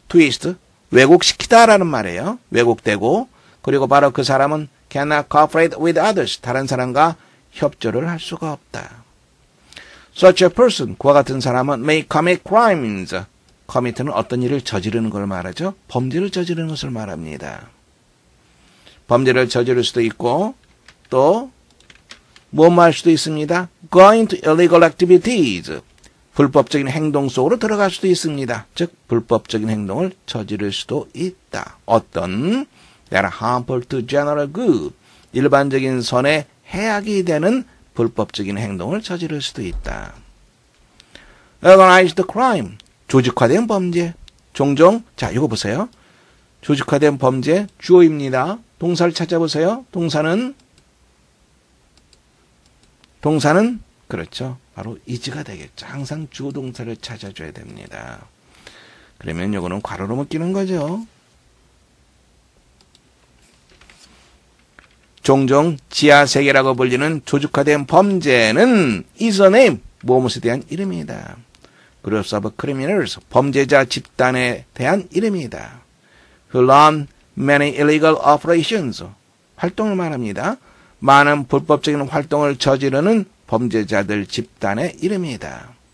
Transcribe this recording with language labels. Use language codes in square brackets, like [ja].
[ko] twist 왜곡시키다라는 말이에요. 왜곡되고 그리고 바로 그 사람은 [en] cannot cooperate with others [ko] 다른 사람과 협조를 할 수가 없다. [en] Such a person [ko] 그와 같은 사람은 [en] may commit crimes [ko] commit는 어떤 일을 저지르는 걸 말하죠. 범죄를 저지르는 것을 말합니다. 범죄를 저지를 수도 있고 또 뭐뭐 할 수도 있습니다. [en] Going to illegal activities. [ko] 불법적인 행동 속으로 들어갈 수도 있습니다. 즉 불법적인 행동을 저지를 수도 있다. 어떤 [en] that are harmful to general good. [ko] 일반적인 선에 해악이 되는 불법적인 행동을 저지를 수도 있다. [en] Organized crime. [ko] 조직화된 범죄. 종종 자 이거 보세요. 조직화된 범죄 주어입니다. 동사를 찾아보세요. 동사는 그렇죠. 바로 is가 되겠죠. 항상 주어 동사를 찾아줘야 됩니다. 그러면 요거는 괄호로 묶이는 거죠. 종종 지하세계라고 불리는 조직화된 범죄는 [en] is a name, [ko] 무엇에 대한 이름이다. [en] Groups of criminals, [ko] 범죄자 집단에 대한 이름이다. [en] Who run many illegal operations, 활동을 말합니다. [ko] 많은 불법적인 활동을 저지르는 범죄자들 집단의 이름이다.